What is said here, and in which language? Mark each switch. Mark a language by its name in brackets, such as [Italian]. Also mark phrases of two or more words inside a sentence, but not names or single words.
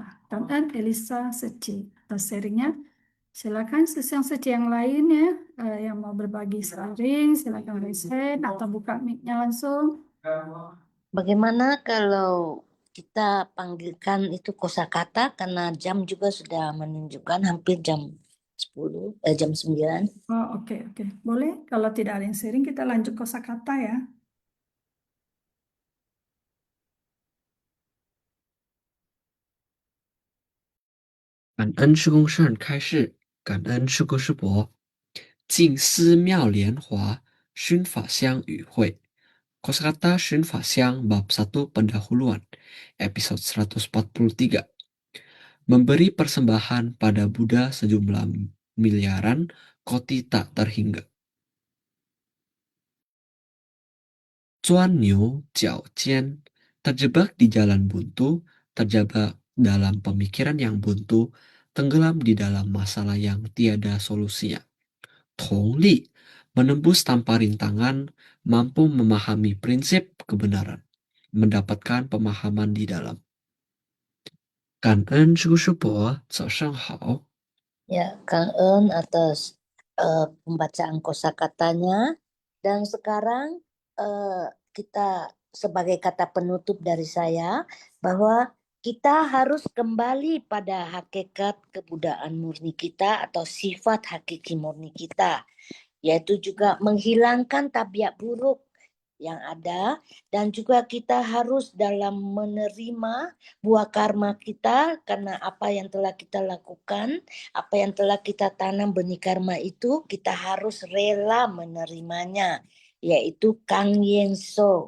[Indonesian] Dan Elisa Seci atas sharingnya. Silakan sesi yang lain ya, yang mau berbagi sharing, silakan [English] raise hand [Indonesian] atau buka mic-nya langsung. Bagaimana kalau kita panggilkan itu kosakata karena jam juga sudah menunjukkan hampir jam 10, jam 9. Oh, oke. Boleh, kalau tidak ada yang sharing kita lanjut kosakata ya. [Chinese] 感恩师公圣人开示，感恩师哥师伯。静思妙莲华，熏法香与会。 [Indonesian] Kosakata Shun Fasyang Bab 1 Pendahuluan, episode 143. Memberi persembahan pada Buddha sejumlah miliaran koti tak terhingga. [Chinese] 钻牛角尖, [Indonesian] terjebak di jalan buntu, terjebak dalam pemikiran yang buntu, tenggelam di dalam masalah yang tiada solusinya. [Chinese] 通理, [Indonesian] menembus tanpa rintangan, mampu memahami prinsip kebenaran, mendapatkan pemahaman di dalam. [Chinese] 感恩师师伯，早上好。 [Indonesian] Ya, Kang atas pembacaan kosakatanya. Dan sekarang kita sebagai kata penutup dari saya bahwa kita harus kembali pada hakikat kebudayaan murni kita atau sifat hakiki murni kita, yaitu juga menghilangkan tabiat buruk yang ada, dan juga kita harus dalam menerima buah karma kita karena apa yang telah kita lakukan, apa yang telah kita tanam benih karma itu kita harus rela menerimanya, yaitu Kang Yenso.